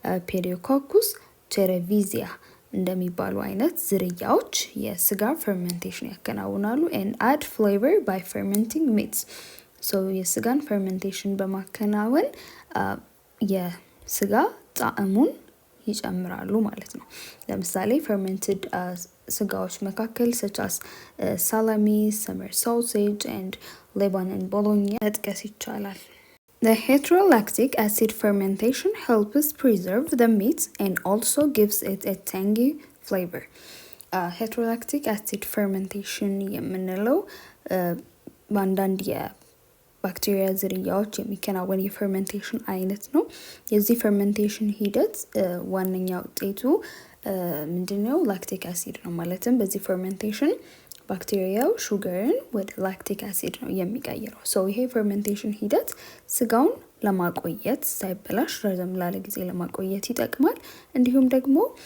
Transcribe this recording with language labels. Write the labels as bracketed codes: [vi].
[am] ፔሪዮኮኩስ ቼሬቪዚያ እንደሚባሉ አይነት ዝርያዎች የስጋ ፈርመንቴሽን ያከናውናሉ። [en] and add flavor by fermenting meats. [am] የስጋን ፈርመንቴሽን በማከናወን የስጋ ጣዕሙን ይጨምራሉ ማለት ነው። ለምሳሌ fermented ስጋዎች መካከል [en] such as salami, summer sausage and Lebanon bologna [am] መጥቀስ ይቻላል። [en] The heterolactic acid fermentation helps preserve the meat and also gives it a tangy flavor. [am] Heterolactic acid fermentation የምንለው በአንዳንድ የባክቴሪያ ዝርያዎች የሚከናወን የፈርመንቴሽን አይነት ነው። የዚህ ፈርመንቴሽን ሂደት ዋነኛ ውጤቱ ምንድነው? ላክቲክ አሲድ ነው። ማለትም በዚህ ፈርመንቴሽን ባክቴሪያው ሹገርን ወደ ላክቲክ አሲድ ነው የሚቀይረው። ይሄ ፈርመንቴሽን ሂደት ስጋውን ለማቆየት ሳይበላሽ ረዘም ላለ ጊዜ ለማቆየት ይጠቅማል። እንዲሁም ደግሞ